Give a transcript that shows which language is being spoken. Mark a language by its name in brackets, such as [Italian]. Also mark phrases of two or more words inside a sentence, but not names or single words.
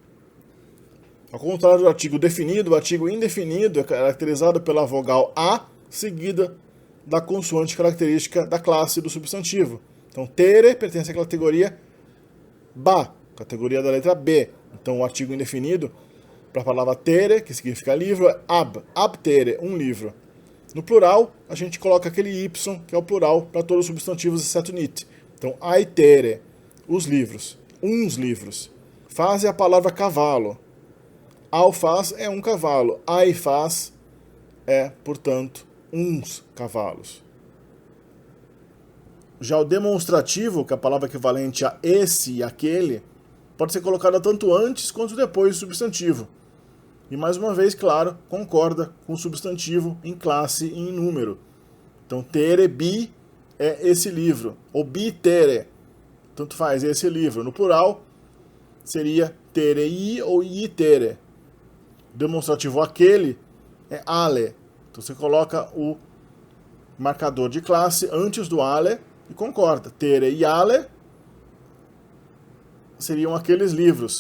[Portuguese] Ao contrário do artigo definido, o artigo indefinido é caracterizado pela vogal A, seguida da consoante característica da classe do substantivo. Então, tere pertence à categoria ba, categoria da letra B. Então, o artigo indefinido, para a palavra tere, que significa livro, é [Wolof] ab tere, [Portuguese] um livro. No plural, a gente coloca aquele y, que é o plural, para todos os substantivos, exceto nit. Então, [Wolof] ai tere, [Portuguese] os livros, uns livros. Faz é a palavra cavalo. [Wolof] Ao faz [Portuguese] é um cavalo. [Wolof] Ai faz [Portuguese] é, portanto, uns cavalos. Já o demonstrativo, que é a palavra equivalente a esse e aquele, pode ser colocada tanto antes quanto depois do substantivo. E mais uma vez, claro, concorda com o substantivo em classe e em número. Então, [Wolof] tere bi [Portuguese] é esse livro, ou [Wolof] bi tere, [Portuguese] tanto faz, é esse livro. No plural, seria [Wolof] tere i [Portuguese] ou [Wolof] i tere. [Portuguese] O demonstrativo aquele é ale. Então, você coloca o marcador de classe antes do ale e concorda. [Wolof] Tere e ale [Portuguese] seriam aqueles livros.